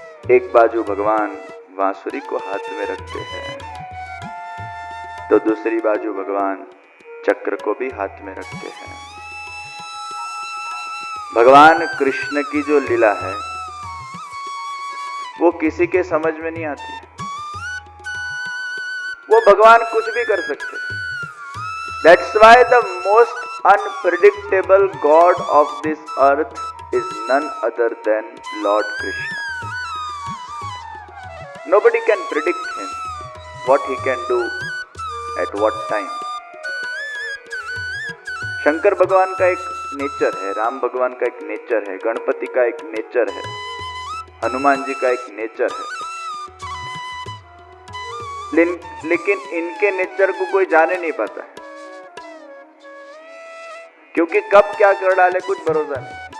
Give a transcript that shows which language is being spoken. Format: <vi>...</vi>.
<hi>एक बाजू भगवान बांसुरी को हाथ में रखते हैं, तो दूसरी बाजू भगवान चक्र को भी हाथ में रखते हैं। भगवान कृष्ण की जो लीला है वो किसी के समझ में नहीं आती। वो भगवान कुछ भी कर सकते।</hi> <en>That's why the most unpredictable God of this earth is none other than Lord Krishna. Nobody can predict him, what he can do at what time.</en> <hi>Shankar भगवान का एक नेचर है, राम भगवान का एक नेचर है, गणपति का एक नेचर है, हनुमान जी का एक नेचर है। लेकिन इनके नेचर को कोई जाने नहीं पाता है, क्योंकि कब क्या कर डाले कुछ भरोसा नहीं।</hi>